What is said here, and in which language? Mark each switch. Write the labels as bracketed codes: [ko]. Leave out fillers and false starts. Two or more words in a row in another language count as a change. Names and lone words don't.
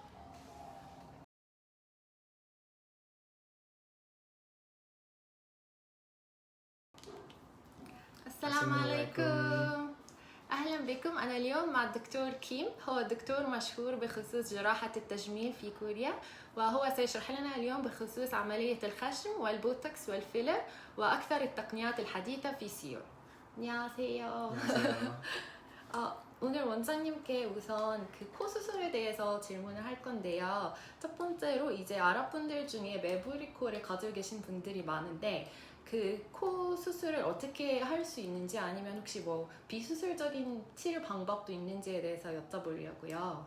[ar] السلام عليكم. أهلا بكم. أنا اليوم مع الدكتور كيم، هو دكتور مشهور بخصوص جراحة التجميل في كوريا، وهو سيشرح لنا اليوم بخصوص عملية الخشم والبوتوكس والفيلر وأكثر التقنيات الحديثة في سيول. [ko] 안녕하세요. 오늘 원장님께 우선 그 코 수술에 대해서 질문을 할 건데요. 첫 번째로 이제 아랍분들 중에 매부리 코를 가지고 계신 분들이 많은데 그 코 수술을 어떻게 할 수 있는지 아니면 혹시 뭐 비수술적인 치료 방법도 있는지에 대해서 여쭤보려고요.